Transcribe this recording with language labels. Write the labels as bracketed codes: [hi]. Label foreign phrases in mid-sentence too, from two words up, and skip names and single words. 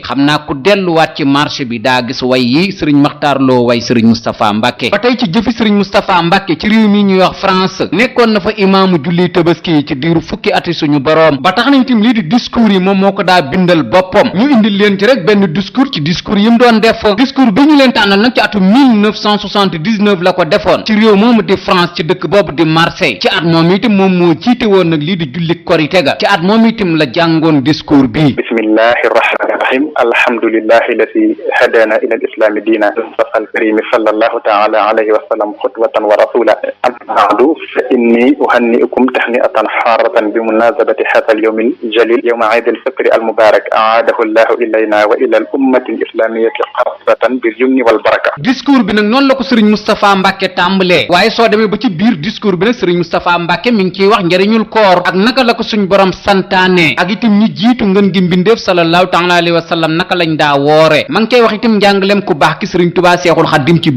[wo] xam naa ku delluwaat ci marché bi daa gis way yi sëriñ Makhtar Lo way sëriñ Moustapha Mbacke ba tey ci jëfi sëriñ Moustapha Mbacke ci réew mi ñuy wax France nekkoon na fa imaamu julli tabaski yi ci diiru fukki ati suñu boroom ba tax nañ tim lii di discours yi moom moo ko daa bindal boppam ñu indil leen ci rek benn discours ci discours yi mu doon def discours bi ñu leen tànnal nag ci atum 1979 la ko defoon ci réew moomu di France ci dëkk boobu di Marseille ci at moom itam moom moo jiite woon nag lii di julli korite ga ci at moom itam la jàngoon discours bi [ar] بسم الله الرحمن الرحيم الحمد لله الذي هدانا إلى الإسلام دين مصطفى الكريم صلى الله تعالى عليه وسلم خطوة ورسولا بعد فإني أهنئكم تهنئة حارة بمناسبة هذا اليوم الجليل يوم عيد الفطر المبارك أعاده الله إلينا وإلى الأمة الإسلامية خاصة باليمن والبركة. [wo] discours bi nag noonu la ko Serigne Moustapha Mbacke tàmbalee waaye soo demee ba ci biir discours bi nag Serigne Moustapha Mbacke mi ngi ciy wax njariñul koor ak naka la ko suñ borom santaane ak itam ñi jiitu ngën gi mbindeef [ar] صلى الله تعالى عليه وسلم [wo] naka lañ daa woore ma ngi koy wax itam njàngaleem ku baax ki Serigne Touba Seexul Xaddim ci